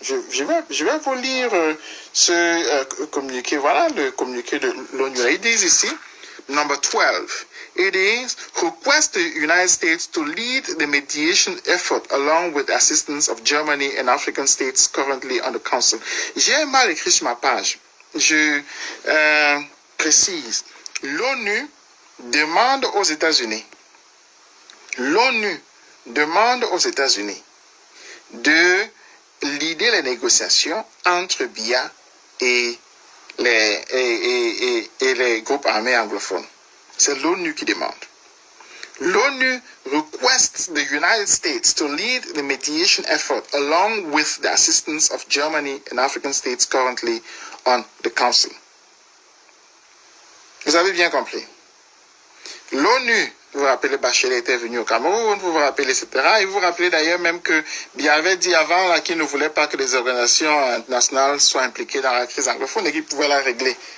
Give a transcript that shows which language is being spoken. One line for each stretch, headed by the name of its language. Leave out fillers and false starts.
French: Je vais vous lire ce communiqué. Voilà le communiqué de l'ONU. Ils disent ici,
English: number 12. It is request the United States to lead the mediation effort along with the assistance of Germany and African states currently on the council.
French: J'ai mal écrit sur ma page. Je précise. L'ONU demande aux États-Unis. L'ONU demande aux États-Unis de leader les négociations entre BIA et les groupes armés anglophones. C'est l'ONU qui demande.
English: L'ONU requests the United States to lead the mediation effort along with the assistance of Germany and African states currently on the council.
French: Vous avez bien compris. L'ONU, vous vous rappelez, Bachelet était venu au Cameroun, vous vous rappelez, etc. Et vous vous rappelez d'ailleurs même que Biya avait dit avant là, qu'il ne voulait pas que les organisations internationales soient impliquées dans la crise anglophone et qu'il pouvait la régler.